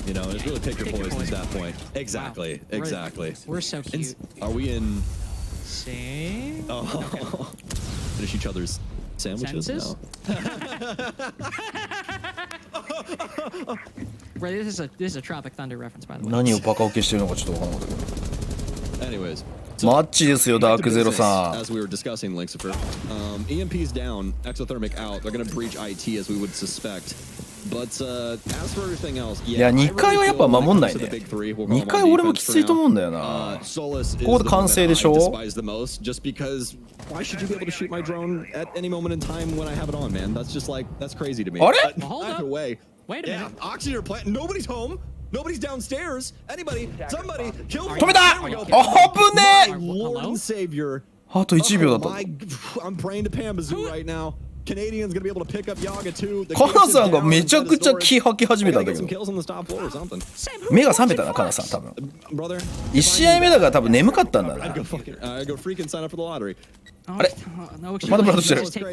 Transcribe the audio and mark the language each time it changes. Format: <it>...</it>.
<en>You know, it's really pick your poison at that point. Exactly, wow. Exactly. We're so cute. Are we in? Same. Oh, finish each other's sandwiches. No. Right, this is a Tropic Thunder reference, by the way.</en> <ja>何をバカ受けしてるのかちょっとわからなかったけど。</ja> <en>Anyways.</en> <ja>マッチですよダークゼロさん。</ja> <en>As we were discussing, Linksifer, EMP's down, exothermic out. They're gonna breach IT as we would suspect. But as for everything else,</en> <ja>いや2回はやっぱ守んないね。2回俺もきついと思うんだよな。ここで完成でしょ。</ja> <en>Just because why should you be able to shoot my drone at any moment in time when I have it on, man? That's just like that's crazy to me.</en> <ja>あれ</ja> <en>Either way, Wait a yeah, minute. oxygen plant. Nobody's home. Nobody's downstairs. Anybody, somebody, kill me.</en> <ja>止めた。あぶねえ。</ja> <en>Lord and Savior.</en> <ja>あと1秒だった。</ja> <en>I'm praying to Pambazoo right now. Canadians gonna be able to pick up Yaga too.</en> <ja>カナさんがめちゃくちゃ気吐き始めたんだけど。</ja> <en>kills on the top floor or something.</en> <ja>目が覚めたなカナさん多分。</ja> <en>Brother,</en> <ja>1試合目だから多分眠かったんだな。</ja> <en>I'd go freaking sign up for the lottery.</en> <ja>あれまだプラントしてる。</ja>